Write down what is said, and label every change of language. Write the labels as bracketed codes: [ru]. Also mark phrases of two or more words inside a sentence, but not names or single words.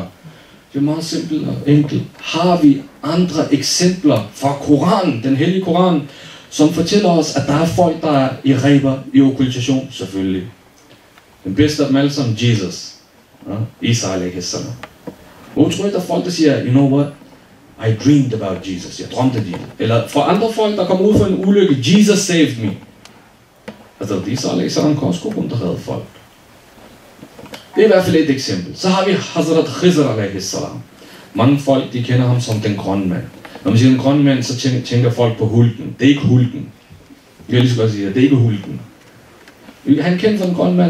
[da] Det er meget simpelt og enkelt. Har vi andre eksempler fra Koranen, den hellige Koran, som fortæller os, at der er folk, der er [ar] i ghaiba, [da] i okkultation? Selvfølgelig. Den bedste af dem alle sammen, Jesus. [ar] Isa alaihi salam. [da] Hvor tror I, der er folk, der siger, [en] you know what? I dreamed about Jesus. [da] Jeg drømte det. Eller for andre folk, der kommer ud for en ulykke, [en] Jesus saved me. [da] Altså, [ar] Isa alaihi salam [da] kan også gå rundt og redde folk. Det er i hvert fald et eksempel. Så har vi Hazrat [ar] Khizr alaihi salam. [da] Mange folk, de kender ham som den grønne mand. Når man siger den grønne mand, så tænker folk på hulken. Det er ikke hulken. Jeg vil lige så godt sige, det er ikke hulken. Han kendt som den grønne mand.